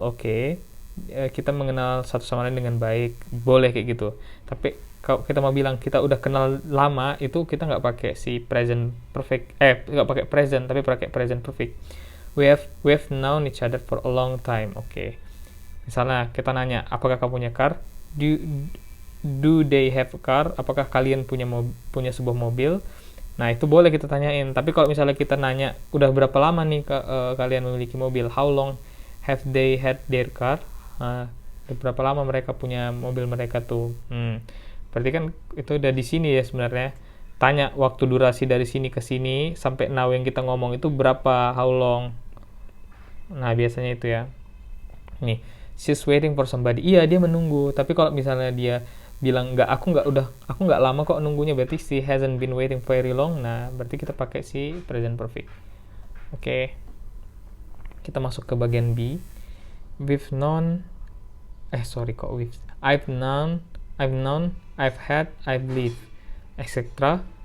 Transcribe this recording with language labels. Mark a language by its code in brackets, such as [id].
[id] Oke, kita mengenal satu sama lain dengan baik, boleh kayak gitu. Tapi kalau kita mau bilang kita udah kenal lama, itu kita nggak pakai si present perfect, nggak pakai present, tapi pakai present perfect. [en] We've known each other for a long time. Okay. [id] Misalnya kita nanya, apakah kamu punya car? [en] Do they have a car? [id] Apakah kalian punya sebuah mobil? Nah, itu boleh kita tanyain. Tapi kalau misalnya kita nanya, udah berapa lama nih kalian memiliki mobil? [en] How long have they had their car? [id] Berapa lama mereka punya mobil mereka tuh? Berarti kan itu udah di sini ya sebenarnya. Tanya waktu durasi dari sini ke sini sampai now yang kita ngomong itu berapa? [en] How long? [id] Nah, biasanya itu ya. Nih, [en] she's waiting for somebody. [id] Iya, dia menunggu. Tapi kalau misalnya dia bilang aku nggak lama kok nunggunya, berarti [en] she hasn't been waiting very long. [id] Nah, berarti kita pakai si present perfect. Oke. Kita masuk ke bagian B. [en] We've known I've known, I've had, I've lived, etc.